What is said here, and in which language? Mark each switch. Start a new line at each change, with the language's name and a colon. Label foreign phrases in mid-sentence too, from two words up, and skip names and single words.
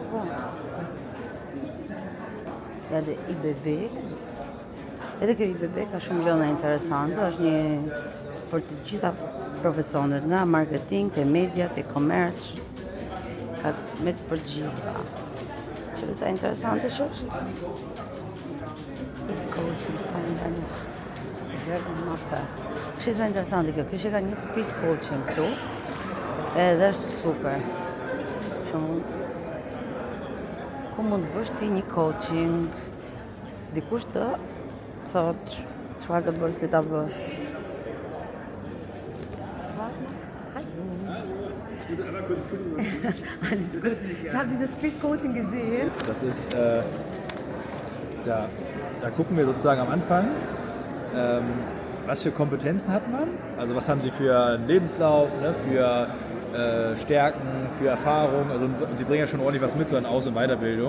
Albanian: Edhe IBB. Edhe kjo IBB ka shumë gjëra interesante, është një për të gjitha profesionet, nga marketing, te media, te commerce, ka me të përgjithshme. Që sa interesante që është.
English: Coaching finance.
Albanian: Është sa interesante kjo. Kjo që ka një
English: speed coaching
Albanian: këtu. Edhe është super. Ku mund të bësh ti një coaching, dikush të thot çfarë të bësh, si ta bësh.
German: Alles gut. Ich habe dieses
English: Speed Coaching
German: gesehen. Das ist, da gucken wir sozusagen am Anfang, was für Kompetenzen hat man, also was haben Sie für einen Lebenslauf, ne, für Stärken, für Erfahrung, also Sie bringen ja schon ordentlich was mit, so an Aus- und Weiterbildung.